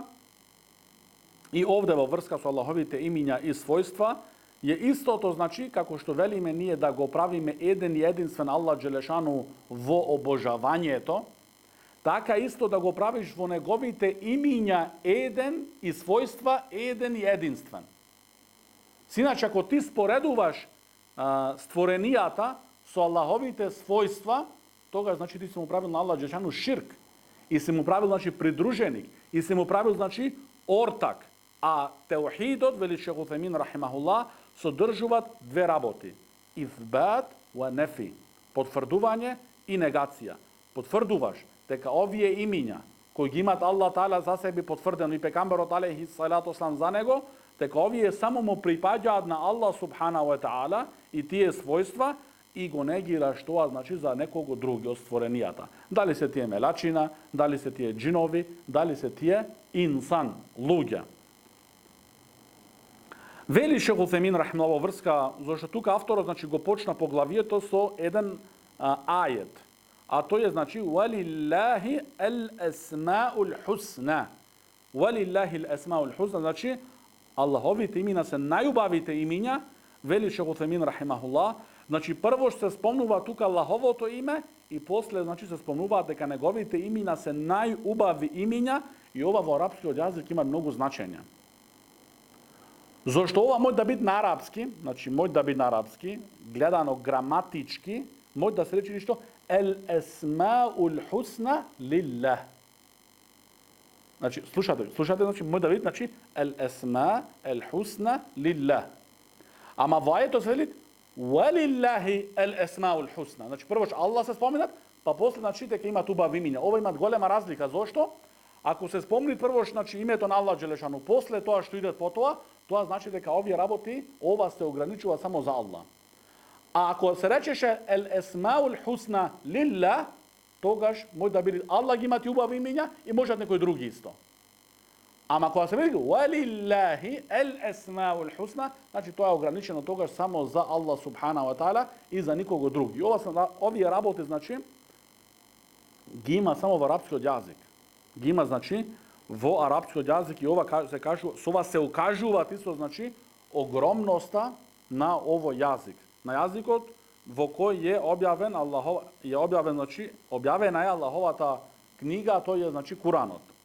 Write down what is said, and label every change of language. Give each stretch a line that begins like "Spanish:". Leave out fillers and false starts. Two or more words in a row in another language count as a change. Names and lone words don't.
Macedonian: И овде во врска со Аллаховите имиња и својства е истото, значи, како што велиме ние да го правиме еден и единствен
Arabic: الله جل شأنه
Macedonian: во обожавањето, така исто да го правиш во неговите имиња еден и својства еден и единствен. Синач, ако ти споредуваш створенијата со Аллаховите својства, тога, значи, ти си му правил на
Arabic: الله جل شأنه
Macedonian: ширк и си му правил, значи, придруженик и си му правил, значи, ортак. А теухидот, вели Шејх Утхејмин рахимахуллах, содржуваат две работи.
Arabic: إثبات ونفي.
Macedonian: Потврдување и негација. Потврдуваш дека овие имиња кои ги имат
Arabic: الله تعالى
Macedonian: за себе потврдено и пегамберот
Arabic: عليه الصلاة والسلام
Macedonian: за него, дека овие само му припаѓаат на
Arabic: الله سبحانه وتعالى
Macedonian: и тие својства и го негираш тоа, значи, за некого други од створенијата. Дали се тие мелачина, дали се тие джинови, дали се тие инсан, луѓе. Вели Шейх Уthejmin рахимахуллах врска, зашто тука авторот, значи, го почна поглавието со еден ајет. А тој е, значи,
Arabic: ولله الأسماء الحسنى. ولله الأسماء الحسنى,
Macedonian: значи, Аллаховите имена се најубавите имиња, вели Шейх Уthejmin рахимахуллах. Значи, прво што се спомнува тука Аллаховото име и после, значи, се спомнуваат дека неговите имена се најубави имиња и ова во арапскиот јазик има многу значење. Зошто ова може да биде на арапски, значи може да биде на арапски, гледано граматички, може да се рече ништо
Arabic: الأسماء الحسنى لله.
Macedonian: Значи, слушате, значи може да биде, значи
Arabic: الأسماء الحسنى لله.
Macedonian: Ама во ајетот се вели
Arabic: ولله الأسماء الحسنى.
Macedonian: Значи прво Аллах се споминат, па после, значи, дека имат убави имиња. Ова имат голема разлика. Зошто? Ако се спомни прво, значи, името на
Arabic: الله جل شأنه,
Macedonian: после тоа што иде по тоа значи дека овие работи, ова се ограничува само за Аллах. А ако се речеше
Arabic: الأسماء الحسنى لله,
Macedonian: тогаш може да биде Аллах имат убави имиња и можат некој други исто. Ама кога се вели
Arabic: ولله الأسماء الحسنى,
Macedonian: значи тоа е ограничено тогаш само за
Arabic: الله سبحانه وتعالى
Macedonian: и за никого други. Овие работи, значи, ги има само во арапскиот јазик. Ги има, значи, во арапскиот јазик и ова се кажува, со ова се укажува исто, значи, огромноста на овој јазик. На јазикот во кој е објавен значи, објавена е Аллаховата книга, тој е, значи, Куранот.